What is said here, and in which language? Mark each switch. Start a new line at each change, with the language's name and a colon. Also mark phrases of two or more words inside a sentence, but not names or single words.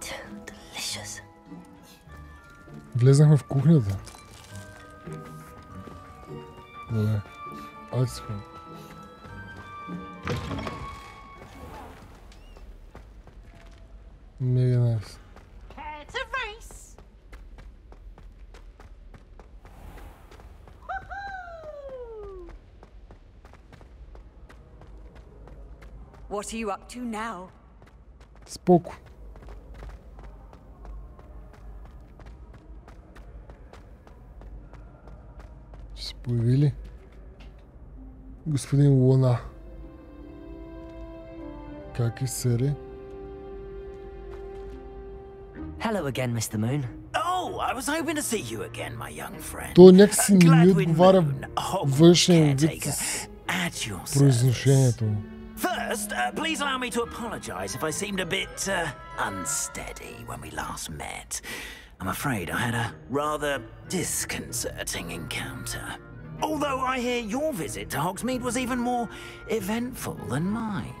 English: Delicious.
Bulgarian: Влезнахме в кухнята. Добре. Айде си ходим.
English: Mega nice. It's a race. What are you up to now?
Bulgarian: Споко. Ще се появи ли господин Луна? Как е, сери?
English: Hello again, Mr. Moon. Oh, I was hoping to see you again, my young friend.
Bulgarian: То някакси не ми отговаря външния вид с произношението му.
English: First, please allow me to apologize if I seemed a bit unsteady when we last met. I'm afraid I had a rather disconcerting encounter. Although I hear your visit to Hogsmeade was even more eventful than mine.